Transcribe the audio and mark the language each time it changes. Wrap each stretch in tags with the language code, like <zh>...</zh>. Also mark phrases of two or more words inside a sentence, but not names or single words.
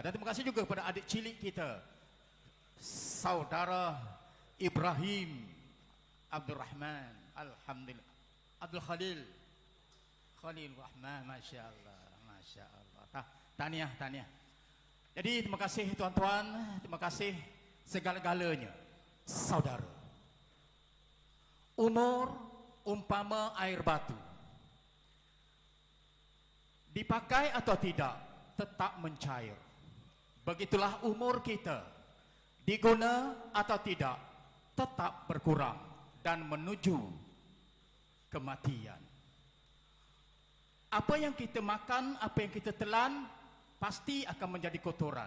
<ms>Dan terima kasih juga kepada adik cilik kita, Saudara Ibrahim Abdul Rahman, alhamdulillah, Abdul Khalil Rahman,</ms> <ar>ما شاء الله, ما شاء الله.</ar> <ms>Tahniah. Jadi terima kasih tuan-tuan, terima kasih segala-galanya. Saudara, umur umpama air batu, dipakai atau tidak tetap mencair. Begitulah umur kita, diguna atau tidak tetap berkurang dan menuju kematian. Apa yang kita makan, apa yang kita telan, pasti akan menjadi kotoran.</ms>